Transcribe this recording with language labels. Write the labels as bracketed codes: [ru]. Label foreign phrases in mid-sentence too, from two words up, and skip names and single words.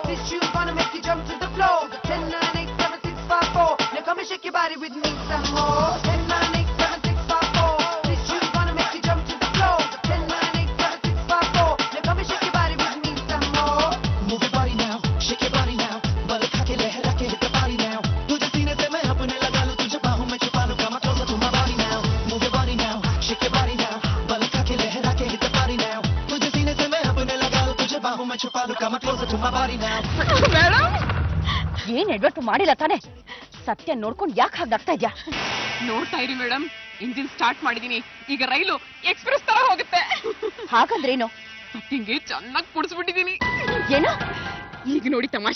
[en] This shoe's gonna make you jump to the floor. 10, 9, 8, 7, 6, 5, 4. Now come and shake your body with me some more. 10, 9, 8, 7, 6, 5, 4. This shoe's gonna make you jump to the floor. 10, 9, 8, 7, 6, 5, 4. Now come and shake your body with me some more. Move your body now, shake your body now. [hi] बल खा के लहरा के [en] hit the body now. [hi] तुझे सीने से मैं अपने लगा लूं, तुझे बाहों में छुपा लूं. [en] Come closer to my body now. Move your body now, shake your body now. [hi] बल खा के लहरा के [en] hit the body now. [hi] तुझे सीने से मैं अपने लगा लूं, तुझे बाहों में छुपा लूं. [en] Come closer to my body now. [kn] ಮೇಡಮ್ ಏನ್ ಎಡ್ವರ್ಟ್ ಮಾಡಿಲ್ಲ ತಾನೆ ಸತ್ಯ ನೋಡ್ಕೊಂಡು ಯಾಕೆ ಹಾಗಾಗ್ತಾ ಇದ್ಯಾ ನೋಡ್ತಾ ಇರಿ ಮೇಡಮ್ [en] engine start [kn] ಮಾಡಿದೀನಿ ಈಗ ರೈಲು ಎಕ್ಸ್ಪ್ರೆಸ್ ತರ ಹೋಗುತ್ತೆ ಹಾಗಂದ್ರೇನು ಸತ್ಯಂಗೆ ಚೆನ್ನಾಗಿ ಕುಡಿಸ್ಬಿಟ್ಟಿದೀನಿ ಏನು ಈಗ ನೋಡಿ ತಮಾಷೆ